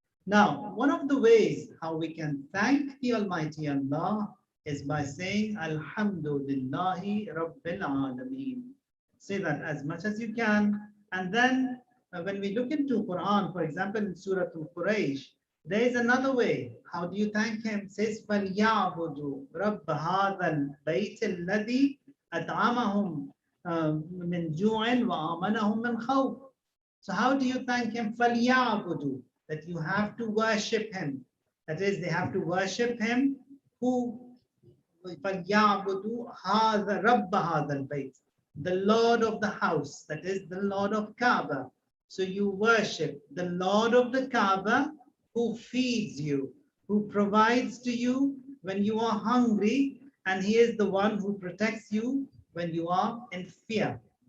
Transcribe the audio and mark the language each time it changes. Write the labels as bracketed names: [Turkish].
[English] Now, one of the ways how we can thank the Almighty Allah is by saying Alhamdulillahi Rabbil Alameen. Say that as much as you can. And then when we look into Quran, for example, in Surah Al-Quraysh, there is another way. How do you thank Him? It says, [Arabic] فَلْيَعْبُدُوا رَبَّ هَذَا الْبَيْتِ الَّذِي أَطْعَمَهُمْ مِنْ جُوعٍ وَآمَنَهُمْ مِنْ خَوْفٍ. [English] So how do you thank Him? فَلْيَعْبُدُوا. That you have to worship Him. That is, they have to worship Him who [Arabic] فَلْيَعْبُدُوا هَذَا رَبَّ هَذَا الْبَيْتِ, [English] the Lord of the house, that is the Lord of Kaaba. So you worship the Lord of the Kaaba who feeds you, who provides to you when you are hungry, and He is the one who protects you when you are in fear.